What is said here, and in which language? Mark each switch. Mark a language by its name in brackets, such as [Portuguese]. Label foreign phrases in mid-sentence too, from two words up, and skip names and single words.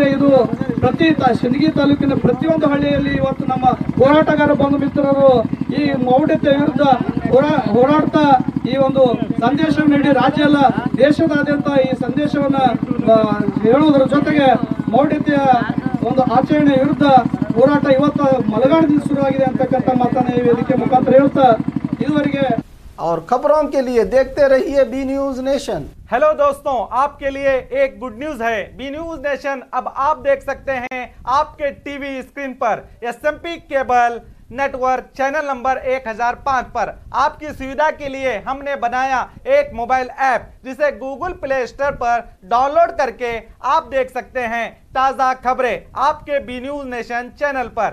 [Kannada] ಇದು ಸಿಂದಗಿ ತಾಲೂಕಿನ ಪ್ರತಿಯೊಂದು ಹಳ್ಳಿಯಲ್ಲಿ ಇವತ್ತು ನಮ್ಮ ಹೋರಾಟಗಾರ ಬಂಧು ಮಿತ್ರರು ಈ ಮೌಢ್ಯತೆ ವಿರುದ್ಧ ಹೋರಾಡ್ತಾ ಈ ಒಂದು ಸಂದೇಶವನ್ನು ನೀಡಿ ರಾಜ್ಯ ಎಲ್ಲ ದೇಶದಾದ್ಯಂತ ಈ ಸಂದೇಶವನ್ನ ಹೇಳುವುದರ ಜೊತೆಗೆ ಮೌಢ್ಯತೆಯ ಒಂದು ಆಚರಣೆ ವಿರುದ್ಧ ಹೋರಾಟ ಇವತ್ತು ಮಲಗಾಣದಿಂದ ಶುರುವಾಗಿದೆ ಅಂತಕ್ಕಂಥ ಮಾತನ್ನ ಈ ವೇದಿಕೆ ಮುಖಾಂತರ ಹೇಳ್ತಾ ಇದುವರೆಗೆ [Hindi] और खबरों के लिए देखते रहिए बी न्यूज नेशन। हेलो दोस्तों, आपके लिए एक [English] good news [Hindi] है। बी न्यूज नेशन अब आप देख सकते हैं आपके [English] TV screen [Hindi] पर [English] SMP cable network channel number [Hindi] 1005 पर। आपकी सुविधा के लिए हमने बनाया एक [English] mobile app [Hindi] जिसे गूगल प्ले स्टोर पर डाउनलोड करके आप देख सकते हैं ताज़ा खबरें आपके बी न्यूज नेशन चैनल पर।